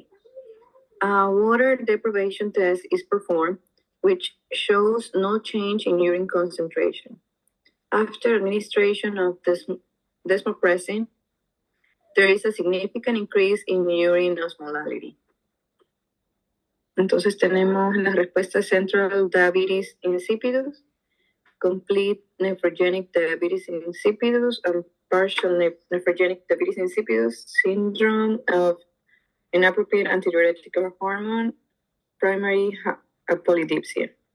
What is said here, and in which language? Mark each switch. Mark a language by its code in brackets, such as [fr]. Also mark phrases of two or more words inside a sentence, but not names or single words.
[en] A water deprivation test is performed, which shows no change in urine concentration. After administration of desmopressin, there is a significant increase in urine osmolality. [es] Entonces tenemos la respuesta [en] central diabetes insipidus, complete nephrogenic diabetes insipidus, and partial nephrogenic diabetes insipidus, syndrome of inappropriate antidiuretic hormone, primary polydipsia.